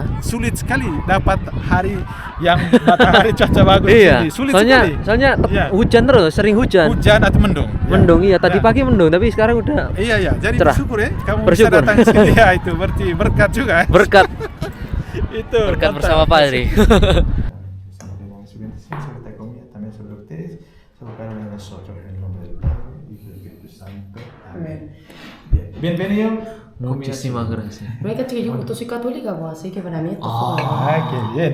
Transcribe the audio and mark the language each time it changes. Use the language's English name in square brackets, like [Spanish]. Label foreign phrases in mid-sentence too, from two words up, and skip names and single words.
[Indonesian] sulit sekali dapat hari yang matahari cuaca bagus. Iya. Sulit Soalnya sekali. Iya. hujan terus, sering hujan. Hujan atau mendung. Mendung iya, tadi Ya. pagi mendung, tapi sekarang udah Iya. Jadi cerah. bersyukur ya, kamu Bersyukur. bisa datang ke sini. Ya, itu berarti berkat juga. berkat Itu berkat mantap. bersama Padre. [Spanish] Saludemos a su bendición sobre esta comida, también sobre ustedes, sobre cada uno de nosotros, en el nombre del Padre, Hijo y del Espíritu Santo. Amén. Bien. Bienvenido. Muchísimas gracias. No hay que yo justo soy católica, pues, así que para mí esto Ah. fue como- Ah, qué bien.